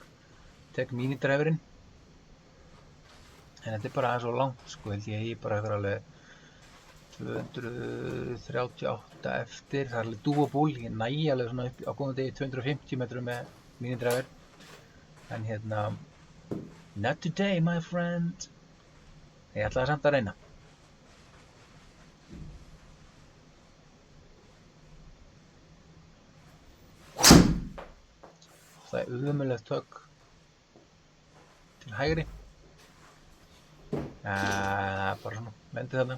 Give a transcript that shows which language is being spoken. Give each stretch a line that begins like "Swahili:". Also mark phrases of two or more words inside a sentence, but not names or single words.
Icelandic: Tek mínidræfurinn en þetta er bara svo langt sko, held ég bara eitthvað alveg 238 eftir. Það er alveg dúaból, ég næ alveg svona upp á góðum degi 250 metrum með mínidræfur, en
English: not today my friend.
Icelandic: Ég ætlaði samt að reyna. Það er ömurlegt högg til hægri. Bara svona, lendi þarna.